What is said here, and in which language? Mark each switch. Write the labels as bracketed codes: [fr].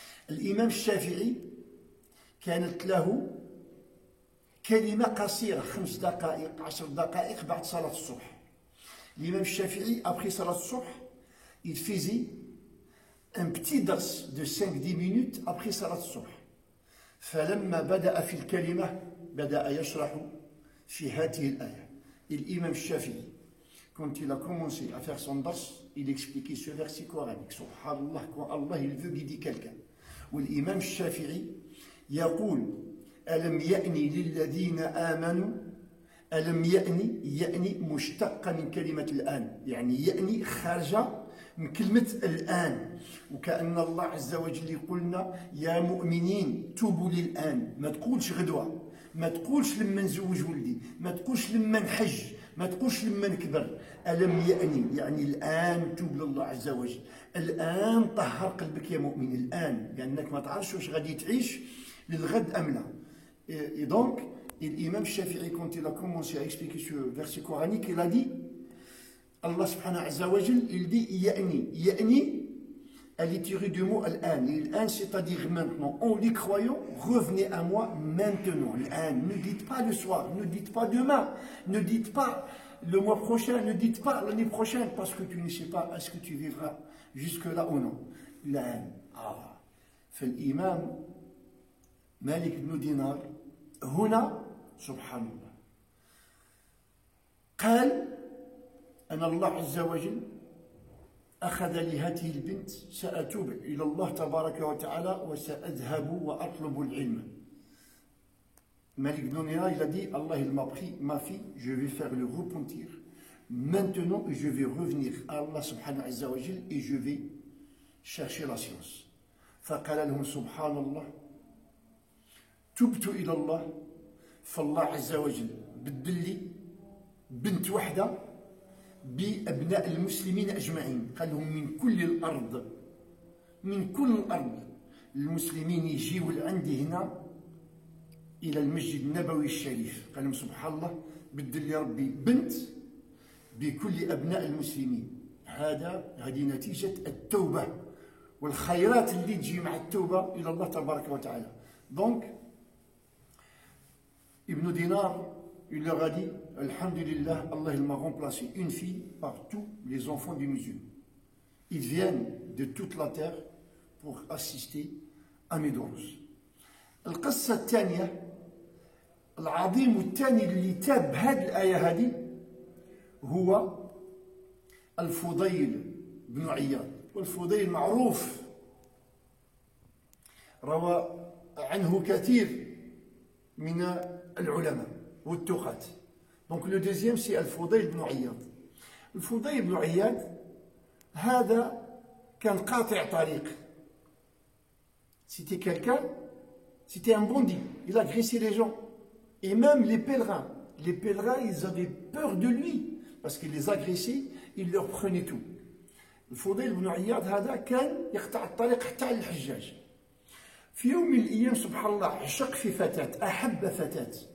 [ar] الإمام الشافعي كانت له كلمة قصيرة 5 دقائق 10 دقائق بعد صلاة الصبح. [fr] L'imam Shafi'i, après صلاة الصبح, il faisait un petit dars de 5-10 minutes après صلاة الصبح. [ar] فلما بدأ في الكلمة بدأ يشرح في هذه الآية. [fr] الإمام الشافعي, quand il a commencé à faire son dars, il expliquait ce verset coranique. Subhanallah, quand Allah il veut guider quelqu'un. [ar] والإمام الشافعي يقول ألم يأني للذين آمنوا. ألم يأني مشتقة من كلمة الآن, يعني يأني خارجة من كلمة الآن, وكأن الله عز وجل يقولنا يا مؤمنين توبوا للآن. ما تقولش غدوة, ما تقولش لما نزوج ولدي, ما تقولش لما نحج, ما تقولش لما نكبر. ألم يأني يعني الآن توب لله عز وجل, الآن طهر قلبك يا مؤمن, الآن, لأنك ما تعرفش واش غادي تعيش للغد أم لا. [fr] Et donc, l'imam Shafi'i, quand il a commencé à expliquer ce verset coranique, il a dit, Allah subhanahu wa ta'ala, il dit Ya'ni. Ya'ni, elle est tirée du mot Al-An. Al-An, c'est-à-dire maintenant. En les croyants, revenez à moi maintenant. Al-An, ne dites pas le soir, ne dites pas demain, ne dites pas le mois prochain, ne dites pas l'année prochaine, parce que tu ne sais pas est-ce que tu vivras jusque-là ou non. [ar] Al-An. فالإمام مالك بن دينار هنا سبحان الله قال أن الله عز وجل أخذ لهذه البنت سأتوب إلى الله تبارك وتعالى وسأذهب وأطلب العلم. [fr] Malik ibn Dinaar, il a dit Allah il m'a pris ma fille, je vais faire le repentir maintenant et je vais revenir à Allah subhanahu wa ta'ala et je vais chercher la science. [ar] فقال لهم سبحان الله تبت إلى الله فالله عز وجل بدل لي بنت واحدة بأبناء المسلمين أجمعين. قال لهم من كل الأرض, من كل الأرض المسلمين يجيوا لعندي هنا إلى المسجد النبوي الشريف. قال لهم سبحان الله بدل لي ربي بنت بكل أبناء المسلمين. هذه نتيجة التوبة والخيرات اللي تجي مع التوبة إلى الله تبارك وتعالى. [fr] Donc, Ibn Dinar, il leur a dit, Alhamdulillah, Allah il m'a remplacé une fille par tous les enfants des musulmans. Ils viennent de toute la terre pour assister à mes دروس. [ar] القصة الثانية العظيم الثاني اللي تاب هذه الآية هذه هو الفضيل بن عياض. والفضيل معروف, روى عنه كثير من العلماء والتقاة. [fr] Donc le deuxième c'est الفضيل بن عياض. [ar] الفضيل بن عياض هذا كان قاطع طريق. [fr] C'était quelqu'un, c'était un bandit, il agressait les gens. Et même les pèlerins, ils avaient peur de lui parce qu'il les agressait, il leur prenait tout. [ar] الفضيل بن عياض هذا كان يقطع الطريق حتى على الحجاج. في يوم من الأيام سبحان الله عشق في فتاة, أحب فتاة.